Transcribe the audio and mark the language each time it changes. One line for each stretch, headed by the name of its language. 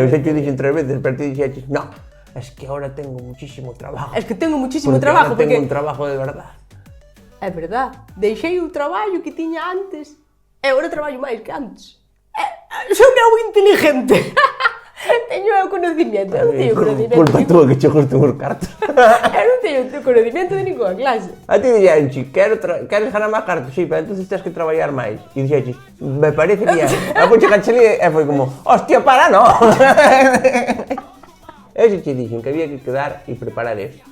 Galician: Eu sei que o dixen 3 veces, pero ti dixeches,
Spanish: no, es que ahora tengo muchísimo trabajo. Es que tengo muchísimo Porque trabajo, ahora tengo un porque... trabajo de verdad.
Galician: É verdad. Deixei o traballo que tiña antes e agora traballo máis que antes. Son eu inteligente. Teño eu conocimiento. Eu non teño conocimiento. Culpa túa que che gusten os cartos. Eu non teño conocimiento de ninguna clase. A ti dixenche, queres ganar máis cartos? Sí, pero entonces tens que traballar máis. E dixeches,
Spanish: me parece bien.
Galician: A puxa cachelí e foi como, hostia, para, no. Eu xe che dixen que había que quedar e preparar eso.